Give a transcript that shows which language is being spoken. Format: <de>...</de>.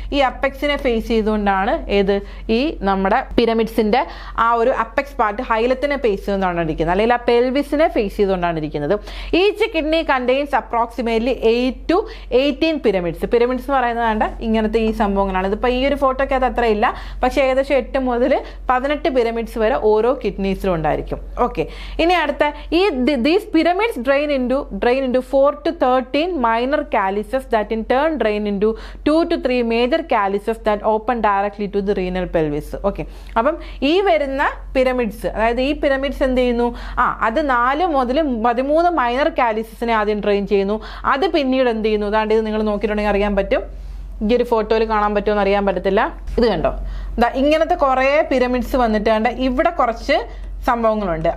<ml>ഈ അപ്പെക്സിനെ ഫേസ് ചെയ്തുകൊണ്ടാണ് ഏത് ഈ നമ്മുടെ പിരമിഡ്സിന്റെ ആ ഒരു അപ്പെക്സ് പാർട്ട് ഹൈലത്തിനെ ഫേസ് ചെയ്തുകൊണ്ടാണ് ഇരിക്കുന്നത്, അല്ലെങ്കിൽ ആ പെൽവിസിനെ ഫേസ് ചെയ്തുകൊണ്ടാണ് ഇരിക്കുന്നത്.</ml> <en>Each kidney contains approximately 8 to 18 pyramids.</en> <ml>Pyramids എന്ന് പറയുന്നത് കണ്ട ഇങ്ങനത്തെ ഈ സംഭവങ്ങളാണ്. ഇതിപ്പോൾ ഈ ഒരു ഫോട്ടോയ്ക്ക് അത് അത്ര ഇല്ല, പക്ഷേ ഏകദേശം 8 മുതൽ 18 പിരമിഡ്സ് വരെ ഓരോ കിഡ്നീസിലും ഉണ്ടായിരിക്കും. ഓക്കെ, ഇനി അടുത്ത ഈ</ml> <en>These pyramids drain into 4 to 13 minor calyces that in turn drain into 2 to 3 major calyces that open directly to the renal pelvis.</en> <ml>Okay, അപ്പം ഈ വരുന്ന പിരമിഡ്സ്, അതായത് ഈ പിരമിഡ്സ് എന്ത് ചെയ്യുന്നു? അത് 4 മുതൽ 13 മൈനർ കാലിസസിനെ ആദ്യം ഡ്രെയിൻ ചെയ്യുന്നു. അത് പിന്നീട് എന്ത് ചെയ്യുന്നു? അതാണ്ട് ഇത് നിങ്ങൾ നോക്കിയിട്ടുണ്ടെങ്കിൽ അറിയാൻ പറ്റും. ഈ ഒരു ഫോട്ടോയിൽ കാണാൻ പറ്റുമെന്ന് അറിയാൻ പറ്റത്തില്ല. ഇത് കണ്ടോ, ഇങ്ങനത്തെ കുറേ പിരമിഡ്സ് വന്നിട്ട് കണ്ട ഇവിടെ കുറച്ച് സംഭവങ്ങളുണ്ട്.</ml>